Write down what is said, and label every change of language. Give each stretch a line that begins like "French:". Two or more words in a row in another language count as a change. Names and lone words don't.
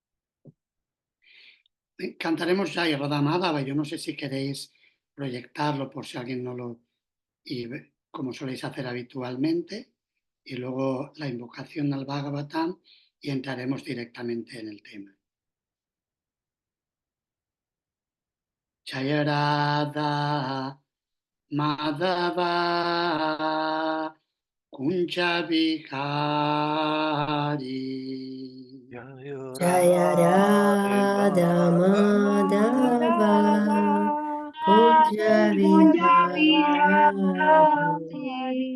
Spanish: Cantaremos ya Radha Madhava. Yo no sé si queréis proyectarlo por si alguien no lo... y como soléis hacer habitualmente, y luego la invocación al Bhagavatam y entraremos directamente en el tema.
Sanskrit: जय राधा माधव कुञ्ज बिहारी जय राधा माधव कुञ्ज विहारी